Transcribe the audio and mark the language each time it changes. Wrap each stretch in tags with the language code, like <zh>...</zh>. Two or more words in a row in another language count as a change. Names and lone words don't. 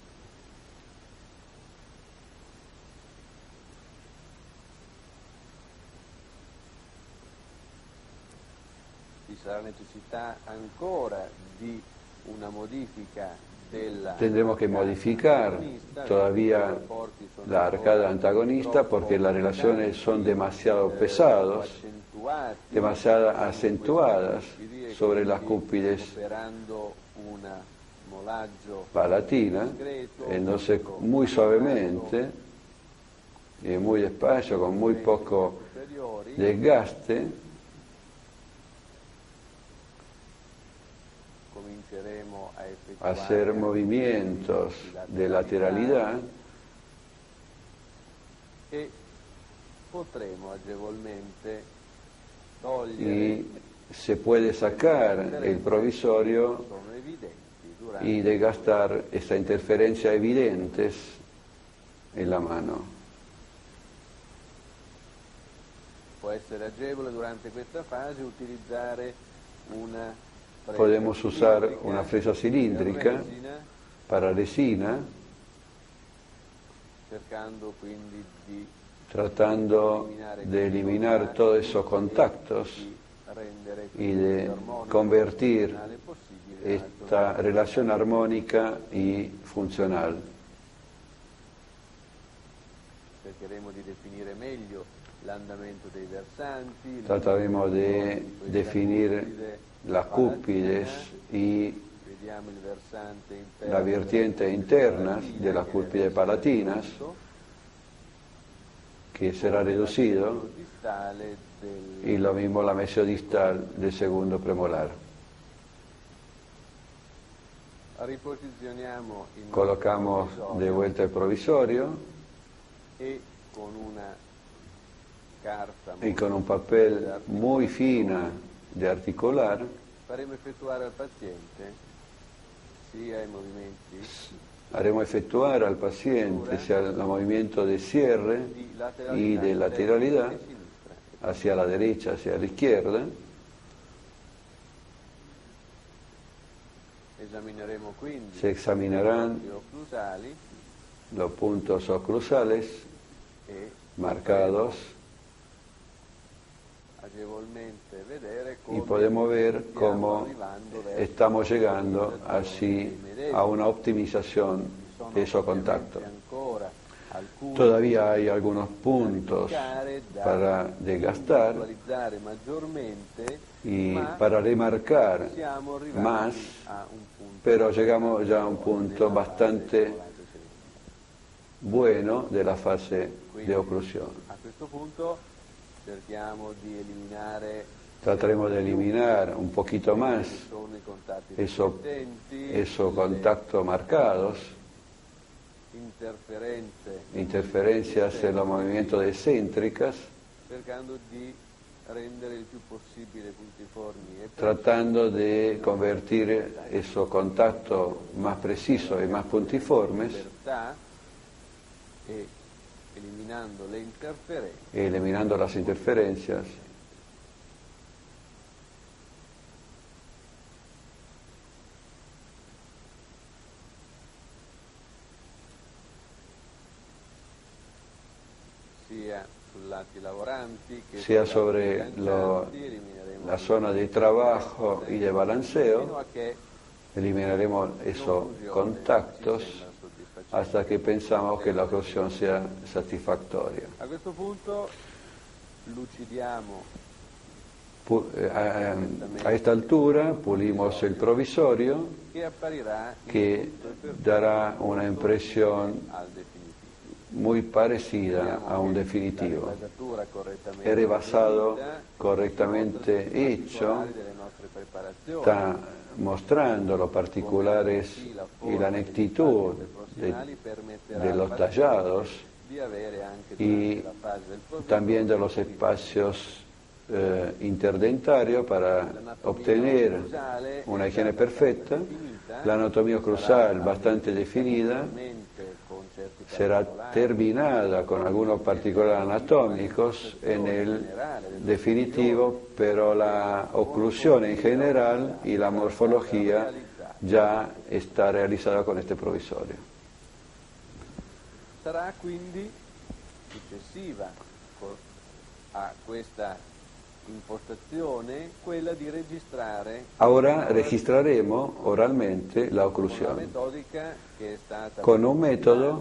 <it>ci sarà necessità ancora di una modifica della</it> <es>Tendremos que modificar todavía la arcada antagonista porque las relaciones son demasiado pesadas,</es> <it>accentuati</it> <es>demasiado acentuadas sobre las cúspides</es> <it>operando un molaggio</it> <es>palatinas, entonces muy suavemente y muy despacio, con muy poco</es> <it>superiori</it> <es>desgaste,</es> <it>cominceremo a effettuare</it> <es>hacer movimientos de lateralidad</es> <it>e potremo agevolmente togliere</it> <es>y se puede sacar el provisorio</es> <it>sono evidenti durante</it> <es>y desgastar esta interferencia evidentes en la mano.</es> <it>può essere agevole durante questa fase utilizzare una fresa</it> <es>Podemos usar</es> <it>cilindrica</it> <es>una fresa cilíndrica</es> <it>per resina,</it> <es>para resina,</es> <it>cercando quindi di</it> <es>tratando de eliminar todos esos contactos</es> <it>rendere</it> <es>y</es> <it>il</it> <es>de</es> <it>armonico</it> <es>convertir</es> <it>funzionale possibile</it> <es>esta relación armónica y funcional.</es> <it>cercheremo di definire meglio l'andamento dei versanti,</it> <es>Trataremos de definir las cúspides y</es> <it>vediamo il versante interno,</it> <es>las vertientes internas de las cúspides palatinas, que será reducido,</es> <it>distale del</it> <es>y lo mismo la mesiodistal del segundo premolar.</es> <it>riposizioniamo il</it> <es>Colocamos de vuelta el provisorio</es> <it>e con una carta</it> <es>y con un papel muy fina de articular</es> <it>faremo effettuare al paziente sia i movimenti</it> <es>haremos efectuar al paciente sea el movimiento de cierre</es> <it>di</it> <es>y de lateralidad</es> <it>e sinistra.</it> <es>hacia la derecha, hacia la izquierda.</es> <it>Esamineremo quindi</it> <es>Se examinarán</es> <it>gli occlusali</it> <es>los puntos oclusales</es> <it>e</it> <es>marcados</es> <it>agevolmente vedere</it> <es>y</es> <it>come</it> <es>podemos ver</es> <it>stiamo</it> <es>cómo</es> <it>arrivando verso</it> <es>estamos llegando así a una optimización</es> <it>sono</it> <es>de esos</es> <it>ovviamente</it> <es>contactos.</es> <it>ancora alcuni</it> <es>Todavía hay algunos puntos</es> <it>da</it> <es>para desgastar</es> <it>visualizzare maggiormente,</it> <es>y</es> <it>ma</it> <es>para remarcar</es> <it>siamo arrivati</it> <es>más,</es> <it>a un punto</it> <es>pero llegamos ya a un punto bastante bueno de la fase de oclusión.</es> <it>a questo punto cerchiamo di eliminare</it> <es>Trataremos de eliminar un poquito más</es> <it>sono i contatti</it> <es>esos</es> <it>riflettenti,</it> <es>contactos marcados, interferencias en los movimientos de céntricas,</es> <it>cercando di rendere il più possibile puntiformi e</it> <es>tratando de convertir esos contactos más precisos y más puntiformes,</es> <it>libertà e eliminando le interferenze.</it> <es>eliminando las interferencias.</es> <it>Sia sui lati lavoranti che Sia sui</it> <es>sobre</es> <it>lati bilancianti, elimineremo</it> <es>la zona de trabajo y de</es> <it>fino</it> <es>balanceo,</es> <it>a che</it> <es>eliminaremos esos contactos hasta que pensamos que la oclusión sea satisfactoria.</es> <it>a questo punto lucidiamo</it> <es>A esta altura pulimos el provisorio</es> <it>che apparirà</it> <es>que dará una impresión</es> <it>al definitivo.</it> <es>muy parecida a un definitivo.</es> <it>La ribasatura correttamente</it> <es>El rebasado</es> <it>eseguita,</it> <es>correctamente</es> <it>i</it> <es>hecho</es> <it>particolari delle nostre preparazioni,</it> <es>está mostrando los particulares y la nectitud de los tallados</es> <it>di avere anche</it> <es>y durante la fase del proceso también de los espacios interdentarios para obtener una higiene perfecta. La anatomía oclusal bastante definida</es> <it>con certi</it> <es>será terminada con algunos particulares anatómicos en el definitivo, pero la oclusión en general y la morfología ya está realizada con este provisorio.</es> <it>sarà quindi successiva a questa impostazione quella di registrare</it> <es>Ahora registraremos oralmente la</es> <it>una</it> <es>oclusión</es> <it>metodica che è stata</it> <es>con un método</es>